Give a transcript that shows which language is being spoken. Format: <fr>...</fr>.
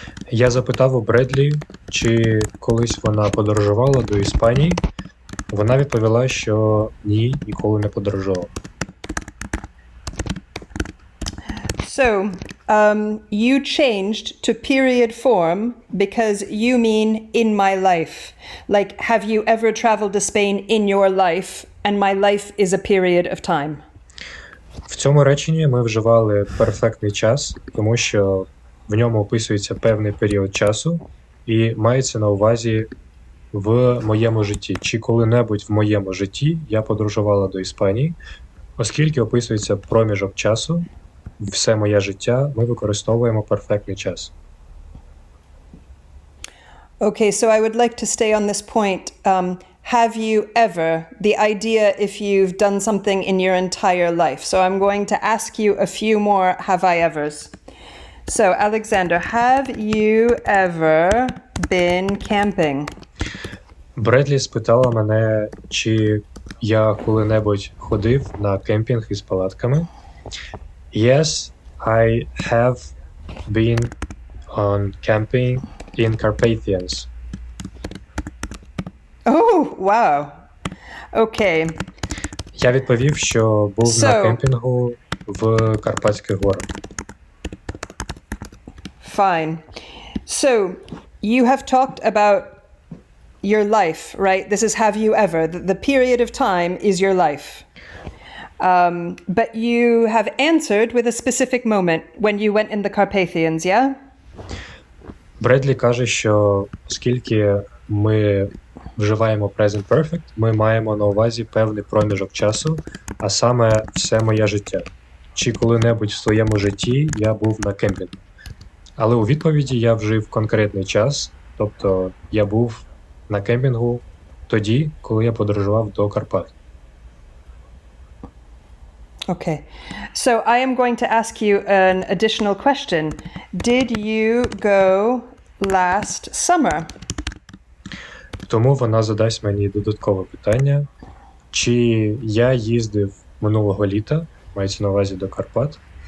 <uk>Я запитав у Бредлі, чи колись вона подорожувала до Іспанії. Вона відповіла, що ні, ніколи не подорожувала.</uk> <en>So, you changed to period form because you mean in my life. Like, have you ever traveled to Spain in your life? And my life is a period of time.</en> <uk>В цьому реченні ми вживали перфектний час, тому що в ньому описується певний період часу і мається на увазі в моєму житті. Чи коли-небудь в моєму житті я подорожувала до Іспанії, оскільки описується проміжок часу, все моє життя, ми використовуємо перфектний час.</uk> <en>Okay, so I would like to stay on this point. Have you ever, the idea if you've done something in your entire life. So I'm going to ask you a few more have I evers. So Alexander, have you ever been camping?</en> <uk>Бредлі спитала мене, чи я коли-небудь ходив на кемпінг із палатками.</uk> <en>Yes, I have been on camping in Carpathians. Oh, wow. Okay.</en> <uk>Я відповів, що був на кемпінгу в Карпатських горах.</uk> <en>Fine. So, you have talked about your life, right? This is have you ever. The period of time is your life. But you have answered with a specific moment when you went in the Carpathians, yeah?</en> <uk>Бредлі каже, що оскільки ми вживаємо present perfect, ми маємо на увазі певний проміжок часу, а саме все моє життя. Чи коли-небудь в своєму житті я був на кемпінгу. Але у відповіді я вжив конкретний час, тобто я був на кемпінгу тоді, коли я подорожував до Карпат.</uk> <en>Okay. So I am going to ask you an additional question. Did you go last summer?</en> <uk>Тому вона задасть мені додаткове питання. Чи я їздив минулого літа, мається на увазі до Карпат?</uk>